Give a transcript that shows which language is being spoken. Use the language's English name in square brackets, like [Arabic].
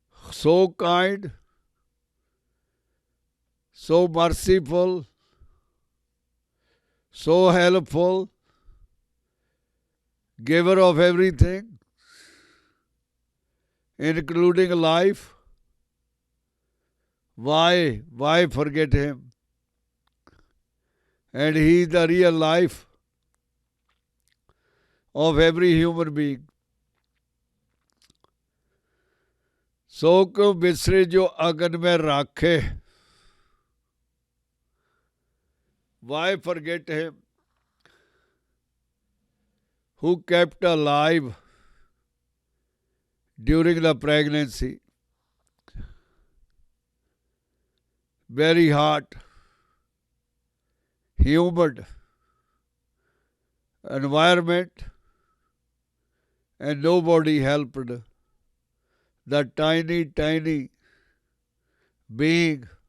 [English] So kind, so merciful, so helpful, giver of everything, including life. Why forget him? And he is the real life of every human being. [Hindi] सो क्यों बिसरे जो अगन में राखे. [English] Why forget him who kept alive during the pregnancy? Very hot, humid environment, and nobody helped the tiny being.